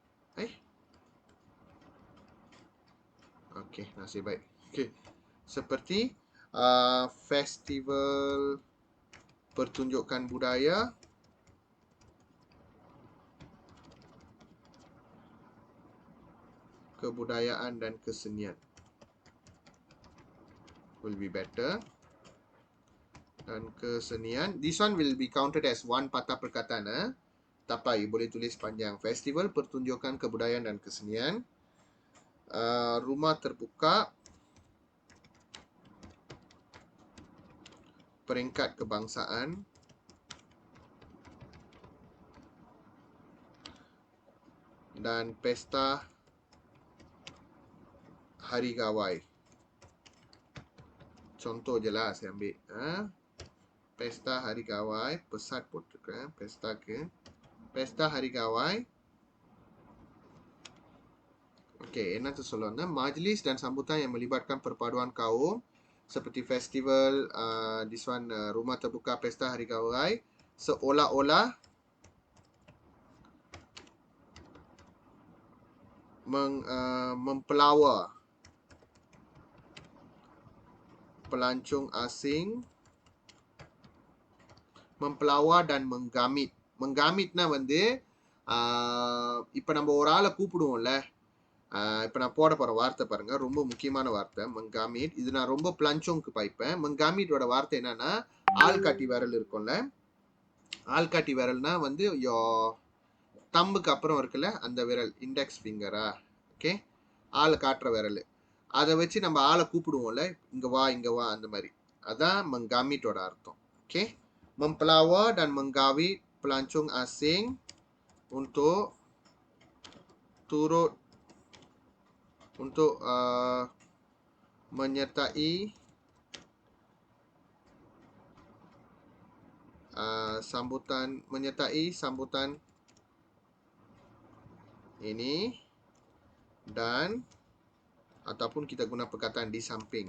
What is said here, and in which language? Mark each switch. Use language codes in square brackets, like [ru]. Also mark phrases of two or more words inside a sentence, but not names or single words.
[ms] Okey, nasib baik. Okey, seperti festival pertunjukan budaya kebudayaan dan kesenian. [en] Will be better. [ms] Dan kesenian. [en] This one will be counted as one [ms] patah perkataan. Tapai, boleh tulis panjang. Festival pertunjukan kebudayaan dan kesenian. Rumah terbuka. Peringkat kebangsaan. Dan pesta hari gawai. Contoh je lah saya ambil. Pesta hari gawai. Pesat போட்டிருக்கேன். Pesta hari gawai. Okey, [ta] என்ன சொல்லணும்னா [ms] majlis dan sambutan yang melibatkan perpaduan kaum seperti festival, [en] this one [ms] rumah terbuka pesta hari gawai, seolah-olah mempelawa pelancong asing, mempelawa dan menggamit. [ta] Menggamitனா வந்து இப்போ நம்ம ஒரு ஆளை கூப்பிடுவோம்ல, இப்போ நான் போட போகிற வார்த்தை பாருங்க, ரொம்ப முக்கியமான வார்த்தை மங்காமிட். இது நான் ரொம்ப பிளஞ்சோங்க்கு பாய்ப்பேன். மங்காமிட்டோட வார்த்தை என்னன்னா ஆள்காட்டி விரல் இருக்கும்ல, ஆள்காட்டி விரல்னா வந்து தம்புக்கு அப்புறம் இருக்குல்ல அந்த விரல், [en] index finger, [ta] ஓகே, ஆளை காட்டுற விரல், அதை வச்சு நம்ம ஆளை கூப்பிடுவோம்ல, இங்கே வா இங்கே வா அந்த மாதிரி. அதான் மங்காமிட்டோட அர்த்தம். ஓகே, [ms] mempelawa dan menggawit pelancong asing untuk turut untuk menyertai sambutan ini, dan ataupun kita guna perkataan di samping.